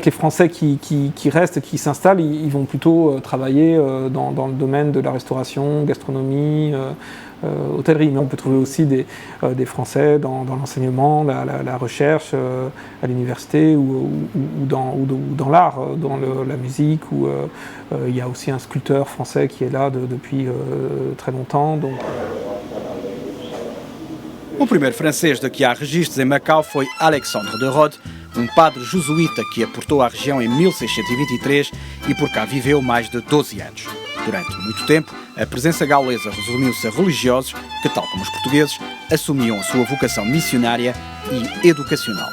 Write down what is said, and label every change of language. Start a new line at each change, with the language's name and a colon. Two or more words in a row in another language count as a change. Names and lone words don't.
French: Les Français qui restent, qui s'installent, ils vont plutôt travailler dans le domaine de la restauration, gastronomie, hôtellerie. Mais on peut trouver aussi des Français dans l'enseignement, la recherche, à l'université ou dans l'art, dans la musique. Il y a aussi un sculpteur français qui est là depuis très longtemps. Donc.
Portuguese: O primeiro francês de que há registros em Macau foi Alexandre de Rhodes, padre jesuíta que aportou à região em 1623 e por cá viveu mais de 12 anos. Durante muito tempo, a presença gaulesa resumiu-se a religiosos que, tal como os portugueses, assumiam a sua vocação missionária e educacional.